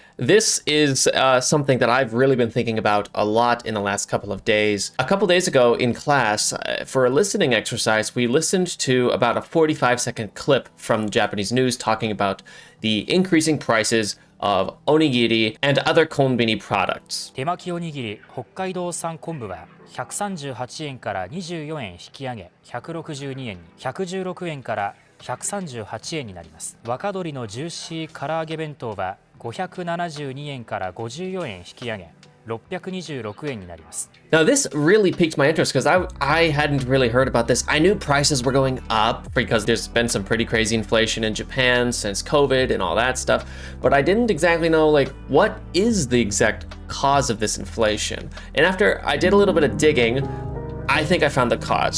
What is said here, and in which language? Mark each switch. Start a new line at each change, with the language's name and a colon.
English: This is something that I've really been thinking about a lot in the last couple of days. A couple days ago in class, for a listening exercise, we listened to about a 45-second clip from Japanese news talking about the increasing prices of onigiri and other konbini products.
Japanese: 手巻きおにぎり北海道産昆布は138円から24円引き上げ162円に116円から138円になります。若鶏のジューシー唐揚げ弁当は572円から54円引き上げ626円になります。
English: Now this really piqued my interest because I hadn't really heard about this. I knew prices were going up because there's been some pretty crazy inflation in Japan since COVID and all that stuff, but I didn't exactly know like what is the exact cause of this inflation. And after I did a little bit of digging, I think I found the cause.